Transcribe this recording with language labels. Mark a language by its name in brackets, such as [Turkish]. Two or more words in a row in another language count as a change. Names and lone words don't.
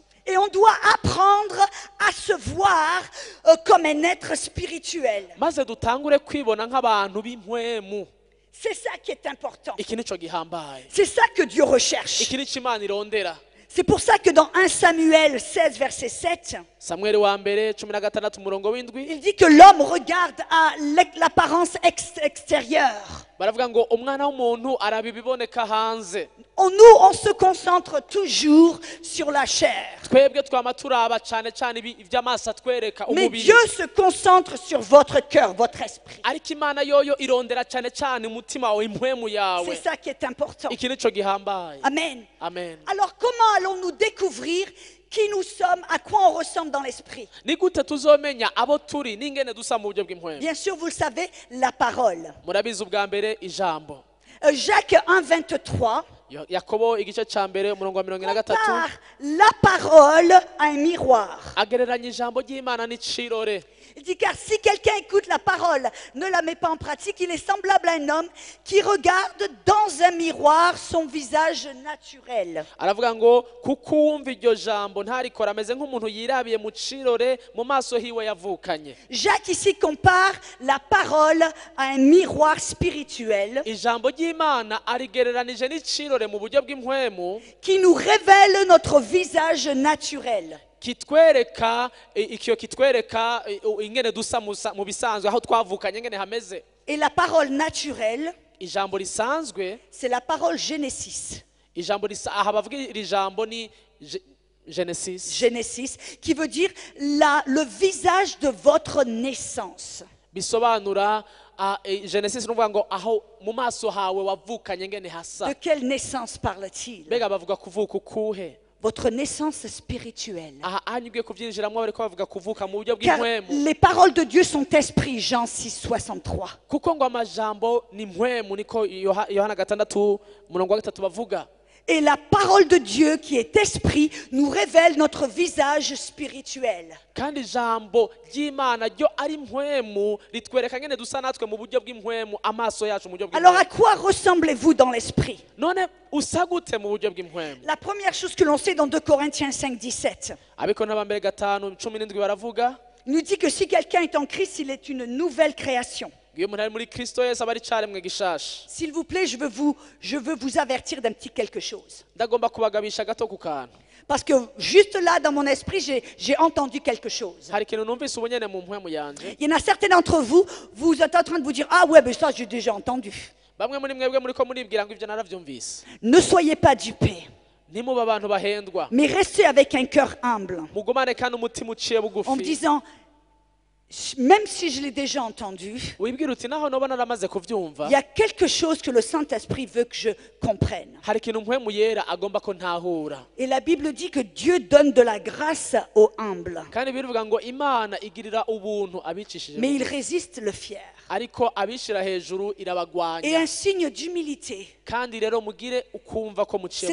[French] Et on doit apprendre à se voir comme un être spirituel. [Rundi] Maze dutangure kwibona nk'abantu b'impwemu. [French] C'est ça qui est important. [Rundi] Iki nico gihambaye. [French] C'est ça que Dieu recherche. [Rundi] Iki nico Imana irondera. [French] C'est pour ça que dans 1 Samuel 16, verset 7, [Rundi] Samuel wa mbere 16 umurongo w'indwi [French] il dit que l'homme regarde à l'apparence extérieure. [Rundi] baravuga ngo umwana w'umuntu araba ibiboneka hanze. [French] Nous, on se concentre toujours sur la chair. [Rundi] Twebwe twama turaba cyane cyane ivy'amaso atwereka [French] Mais [Rundi] umubiri. [French] Dieu se concentre sur votre cœur, votre esprit. [Rundi] Ariko Imana yoyo irondera cyane cyane umutima wawe impwemu [French] C'est [Rundi] yawe. [French] ça qui est important. [Rundi] Iki nico gihambaye. Amen. Amen. [French] Alors comment allons-nous découvrir qui nous sommes, à quoi on ressemble dans l'esprit? [Rundi] Ni gute tuzomenya abo turi n'ingene dusa mu buryo bw'impwemu? [French] Bien sûr, vous le savez, la parole. [Rundi] Murabizi ubwa mbere ijambo. [French] Jacques 1, 23 [Rundi] Yakobo igice ca mbere umurongo wa 43 [French] compare la parole à un miroir. [Rundi] agereranya ijambo ry'Imana n'icirore. [French] Il dit car si quelqu'un écoute la parole, ne la met pas en pratique, il est semblable à un homme qui regarde dans un miroir son visage naturel. [Rundi] Aravuga ngo kuko wumva iryo jambo ntarikora ameze nk'umuntu yirabiye mu cirore mu maso hiwe yavukanye. [French] Jacques ici compare la parole à un miroir spirituel [Rundi] Ijambo ry'Imana arigereranije n'icirore mu buryo bw'impwemu [French] qui nous révèle notre visage naturel. [Rundi] kitwereka kitwereka ingene dusa mu bisanzwe aho twavukanye ingene hameze. [French] Et la parole naturelle, [Rundi] Ijambo risanzwe [French] c'est la parole Génésis. [Rundi] ijambo aha bavuga iri jambo ni Genesis [French] Génésis, qui veut dire le visage de votre naissance. [Rundi] bisobanura Genesis nuvuga ngo aho mu maso hawe wavukanye ngene hasa. [French] De quelle naissance parle-t-il? [Rundi] Bega bavuga kuvuka ukuhe? [French] Votre naissance spirituelle. [Rundi] Aha anyugiye kuvyinjiramwo bariko bavuga kuvuka mu buryo [French] Car [Rundi] bw'impwemu. [French] les paroles de Dieu sont esprit, Jean 6, 63. [Rundi] Kuko ngo amajambo ni mpwemu niko Yohana 6:3 bavuga. [French] Et la parole de Dieu qui est esprit nous révèle notre visage spirituel. [Rundi] Kandi ijambo ry'Imana ryo ari mpwemu ritwereka ngene dusa natwe mu buryo bw'impwemu amaso yacu mu buryo [French] Alors à [Rundi] bw'impwemu. [French] quoi ressemblez-vous dans l'esprit? [Rundi] None usa gute mu buryo bw'impwemu? [French] La première chose que l'on sait dans 2 Corinthiens 5, 17, [Rundi] Abikona ba mbere 5:17 baravuga [French] nous dit que si quelqu'un est en Christ, il est une nouvelle création. [Rundi] iyo umuntu ari muri Kristo Yesu aba ari caremwe gishasha. [French] S'il vous plaît, je veux vous avertir d'un petit quelque chose. [Rundi] Ndagomba kubagabisha gato ku kantu. [French] Parce que juste là, dans mon esprit, j'ai entendu quelque chose. [Rundi] Hari ikintu numvise ubunyene mu mpwemu yanje. [French] Il y en a certains d'entre vous, vous êtes en train de vous dire, ah ouais, mais ça j'ai déjà entendu. [Rundi] Bamwe muri mwebwe muriko muribwira ngo ivyo naravyumvise. [French] Ne soyez pas dupés, [Rundi] Nimuba abantu bahendwa. [French] mais restez avec un cœur humble, [Rundi] Mugumane kandi umutima uciye [French] en me [Rundi] bugufi. [French] disant, même si je l'ai déjà entendu, [Rundi] Wibwira uti naho noba naramaze kuvyumva. [French] il y a quelque chose que le Saint-Esprit veut que je comprenne. [Rundi] Hari ikintu mpwemu yera agomba ko ntahura. [French] Et la Bible dit que Dieu donne de la grâce aux humbles, [Rundi] Kandi bivuga ngo Imana igirira ubuntu abicishije. [French] mais il résiste le fier. [Rundi] Ariko abishira hejuru [French] Et [Rundi] irabagwanya. [French] un signe d'humilité, [Rundi] Kandi rero mugire ukumva ko muciye